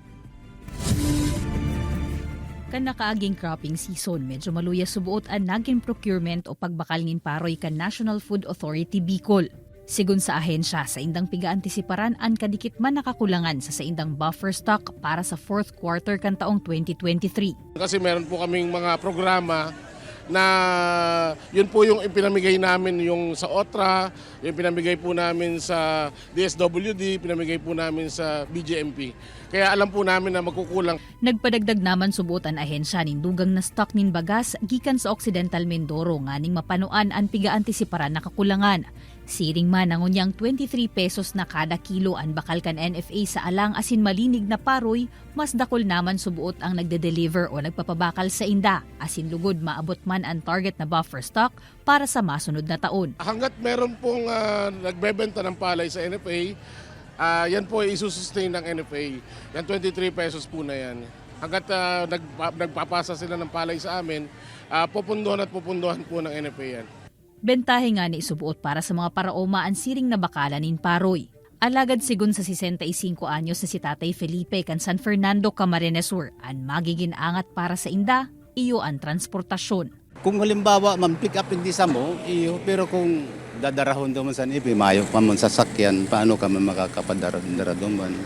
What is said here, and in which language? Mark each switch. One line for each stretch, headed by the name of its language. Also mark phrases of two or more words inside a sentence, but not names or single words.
Bikol: Kan nakaaging
English: cropping season,
Bikol: medyo maluya subuot ang naging procurement o pagbakal ngin paroy kan National Food Authority Bicol. Sigun sa ahensya, sa indang piga-antisiparan ang kadikit man nakakulangan sa indang
English: buffer stock
Bikol: para sa
English: fourth quarter
Bikol: kan taong 2023.
Filipino: Kasi meron po kaming mga programa na yun po yung pinamigay namin yung sa OTRA, yung pinamigay po namin sa DSWD, pinamigay po namin sa BJMP. Kaya alam po namin na magkukulang.
Bikol: Nagpadagdag naman subutan ahensya nin dugang na stock nin bagas gikan sa Occidental Mindoro nganing mapanuan ang piga-antisiparan na kakulangan. Siring man ang unyang 23 pesos na kada kilo ang bakal kan NFA sa alang asin malinig na paroy, mas dakol naman subuot ang nagde-deliver o nagpapabakal sa inda, asin lugod maabot man ang target na
English: buffer stock
Bikol: para sa masunod na taon.
Filipino: Hanggat meron pong nagbebenta ng palay sa NFA, yan po ay isusustain ng NFA. Yan 23 pesos po na yan. Hanggat nagpapasa sila ng palay sa amin, pupundohan at pupundohan po ng NFA yan.
Bikol: Bentahe nga ni isubuot para sa mga paraoma ang siring na bakalan in paroy. Alagad sigun sa 65 anyos na si Tatay Felipe kan San Fernando, Camarines Sur, ang magiging angat para sa inda, iyo ang transportasyon. Kung halimbawa man-pick up hindi sa mo, iyo, pero kung dadarahon doon sa ibi, mayo pa mo sa sakyan, paano ka man makakapadara doon?